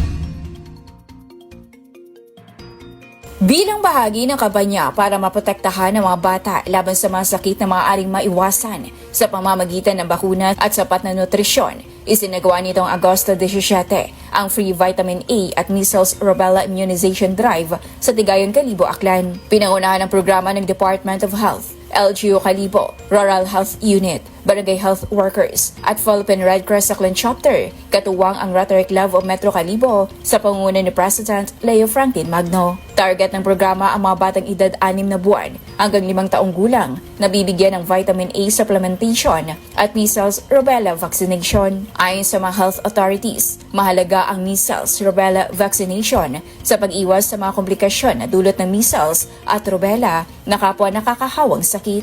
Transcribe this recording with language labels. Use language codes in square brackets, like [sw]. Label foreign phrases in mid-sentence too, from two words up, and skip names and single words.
[tl] Bilang bahagi ng kampanya para maprotektahan ang mga bata laban sa mga sakit na maaaring maiwasan sa pamamagitan ng bakuna at sapat na nutrisyon, isinagawa nitong Agosto 17 ang Free Vitamin A at Measles Rubella Immunization Drive sa Tigayon, Kalibo, Aklan. Pinangunahan ng programa ng Department of Health, LGU Kalibo, Rural Health Unit, barangay health workers at Philippine Red Cross Aklan Chapter, katuwang ang Rotary Club of Metro Calibo sa pangunguna ni President Leo Franklin Magno. Target ng programa ang mga batang edad 6 na buwan hanggang 5 taong gulang na bibigyan ng [en] vitamin A supplementation [tl] at [en] measles rubella vaccination. [tl] Ayon sa mga [en] health authorities, [tl] mahalaga ang [en] measles rubella vaccination [tl] sa pag-iwas sa mga komplikasyon na dulot ng measles at rubella na kapwa nakakahawang sakit.